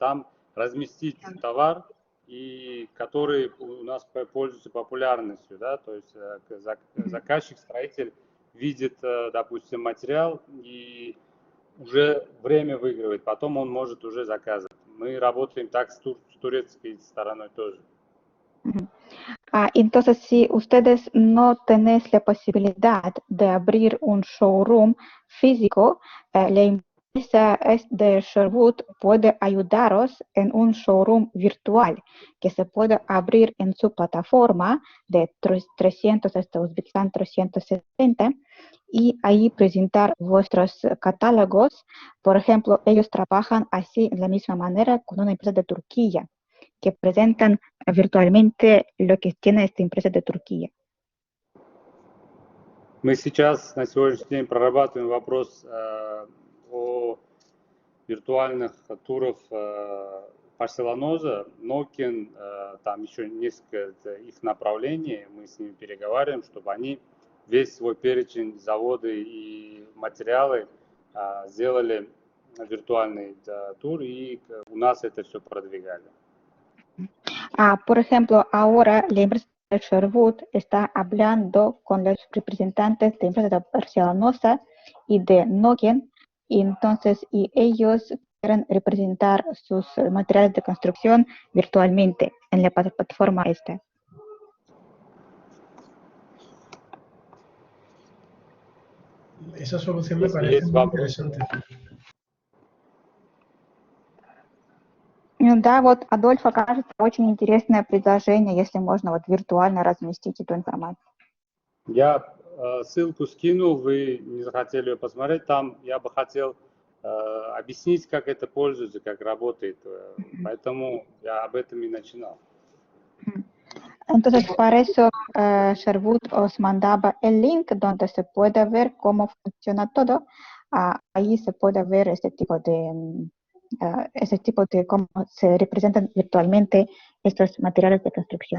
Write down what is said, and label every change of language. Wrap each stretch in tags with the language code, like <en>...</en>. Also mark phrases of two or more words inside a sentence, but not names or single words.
<ru>Там разместить товар, и который у нас пользуется популярностью, да, то есть заказчик, строитель видит, допустим, материал и уже время выигрывает, потом он может уже заказывать. Мы работаем так с турецкой стороной тоже.</ru> <es>Entonces, si ustedes no tenéis la posibilidad de abrir un showroom físico, la empresa de Sherzod puede ayudaros en un showroom virtual que se puede abrir en su plataforma de 300 hasta Uzbekistán 360 y ahí presentar vuestros catálogos. Por ejemplo, ellos trabajan así de la misma manera con una empresa de Turquía, que presentan virtualmente lo que tiene esta empresa de Turquía.</es> <ru>Мы сейчас на сегодняшний день прорабатываем вопрос о виртуальных турах Барселоноза, Нокин, там еще несколько их направлений. Мы с ними переговариваем, чтобы они весь свой перечень, заводы и материалы сделали виртуальный тур, и у нас это все продвигали.</ru> <es>Por ejemplo, ahora la empresa de Sherzod está hablando con los representantes de empresas de Barcelonosa y de Nokia, y entonces ellos quieren representar sus materiales de construcción virtualmente en la plataforma esta. Esa solución me parece muy interesante.</es> <ru>Да, вот Адольфо, кажется, очень интересное предложение, если можно вот виртуально разместить эту информацию. Я ссылку скинул, вы не захотели ее посмотреть, там я бы хотел объяснить, как это пользуется, как работает, поэтому я об этом и начинал.</ru> <es>Entonces, para eso, Sherzod os mandaba el link donde se puede ver cómo funciona todo. Ahí se puede ver ese tipo de cómo se representan virtualmente estos materiales de construcción.</es>